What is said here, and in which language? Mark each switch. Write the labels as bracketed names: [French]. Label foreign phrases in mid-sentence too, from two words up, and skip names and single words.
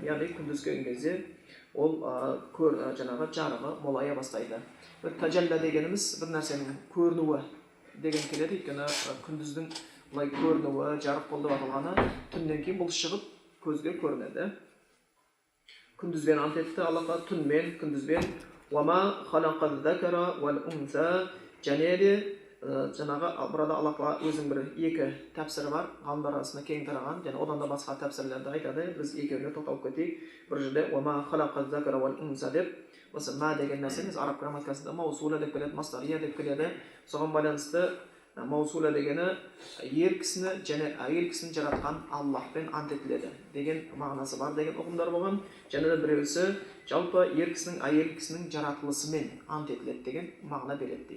[Kazakh] Яғни күндіз келген кезде ол жаңағы жарығы молая бастайды. Таджалла дегеніміз бір нәрсенің көрінуі деген келеді. Өйткені күндіздің бұлай көрінуі, жарық болды деп аталғаны түннен кейін бұл шығып көзге көрінеді. Күндізбен ант етті Аллахқа, түнмен, күндізбен. [Arabic] «وما خلق الذكر والأنثى» [Kazakh] және де жаңағы burada Аллах Таала өзінің бір екі тәпсірі бар, ғалымдар арасында кең тараған, және одан да басқа тәпсірлерді айтады. Біз екеуіне тоқталып кетейік. Бір жерде [Arabic] «وما خلق الذكر والأنثى» [Kazakh] деп, осы ма деген нәрсеміз араб грамматикасында маусула деп келеді, мастария деп келеді. Соған байланысты маусула дегені ер кісіні және әйел кісіні жаратқан Аллахпен ант етіледі деген мағынасы бар деген ұғымдар болған. Және де біреусі жалпы ер кісінің әйел кісінің жаратылысымен ант етіледі деген мағына береді дейді.